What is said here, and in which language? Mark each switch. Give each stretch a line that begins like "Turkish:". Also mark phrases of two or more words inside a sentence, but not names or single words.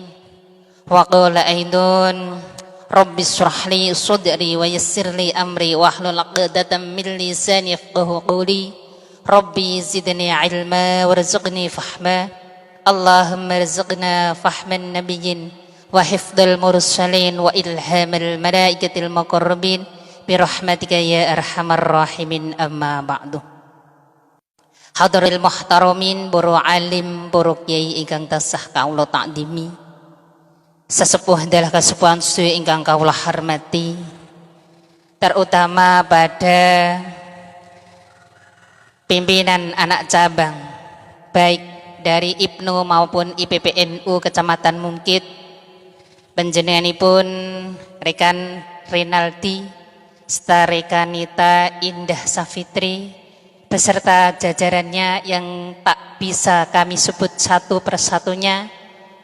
Arabic: وقال أيضا رب اشرح لي صدري ويسر لي أمري واحلل عقدة من لساني يفقهوا قولي. رب زدني علما وارزقني فهما. اللهم ارزقنا فهم النبيين وحفظ المرسلين وإلهام الملائكة المقربين برحمتك يا أرحم الراحمين أما بعد. الحاضرين المحترمين,
Javanese: boro alim, boro kiai ingkang tasah kaula takdimi. Sesepuh adalah kesepuhan sedaya ingkang kawula hormati,
Indonesian: terutama pada pimpinan anak cabang baik dari IPNU maupun IPPNU Kecamatan Mungkit, panjenenganipun rekan Rinaldi serta rekanita Indah Safitri beserta jajarannya yang tak bisa kami sebut satu persatunya.